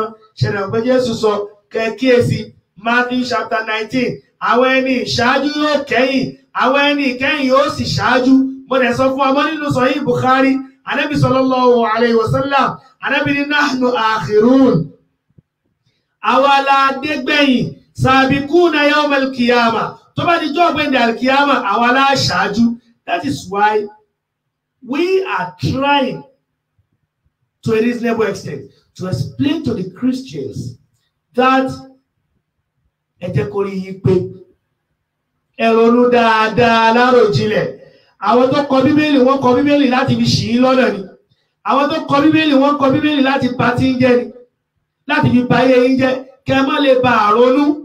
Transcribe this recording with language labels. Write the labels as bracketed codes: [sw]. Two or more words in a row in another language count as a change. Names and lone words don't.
[yo] Ṣẹ̀dá pé Jésù sọ kẹ́kíyèsí Matthew chapter 19. Àwọn ẹni ìṣáájú yóò kẹ́yìn, àwọn ẹni ìkẹyìn yóò sì ṣáájú. Mo dẹ̀ sọ fún ọmọ nínú Sahih Bukhari, Ànábì [ar] صلى الله عليه وسلم, [yo] Ànábì ní [ar] نحن الآخرون. [yo] Àwa la dé gbẹ̀yìn, [ar] السابقون يوم القيامة. [yo] Tó bá di jọ́ ọ̀gbẹ́ndẹ̀ al-qiyamah, àwa la ṣáájú. [en] That is why we are trying to a reasonable extent to explain to the Christians that [yo] ẹ jẹ́ kó rí yín pé ẹ ronú dáadáa láròjinlẹ̀. Àwọn tó kọ Bíbélì wọ́n kọ Bíbélì láti fi ṣì í lọ́nà ni. Àwọn tó kọ Bíbélì wọ́n kọ Bíbélì láti bà tí ń jẹ́ ni, láti fi bà ayé yín jẹ́ kẹ́ ẹ má lè bá àrònú.